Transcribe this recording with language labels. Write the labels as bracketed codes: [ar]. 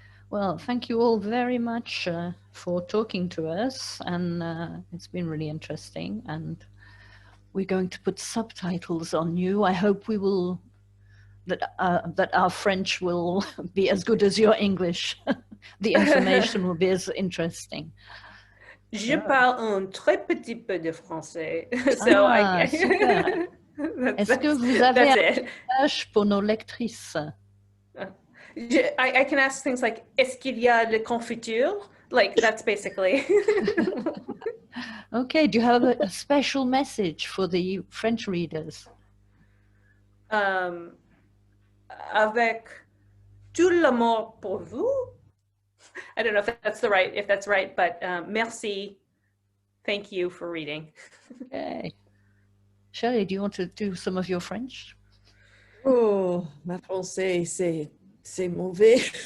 [en] Well, thank you all very much for talking to us, and it's been really interesting, and we're going to put subtitles on you. I hope we will, that our French will be as good as your English. The information will be as interesting. [fr] Je parle un très petit peu de français. [en] So super. [fr] Est-ce que vous avez un message pour nos lectrices? [en] I can ask things like, [fr] est-ce qu'il y a le confiture? [en] Like, that's basically. Okay, do you have a special message for the French readers? [fr] Avec tout l'amour pour vous. [en] I don't know if that's right, but merci. Thank you for reading. Okay. Shelley, do you want to do some of your French? [fr] Oh, ma français, c'est mauvais.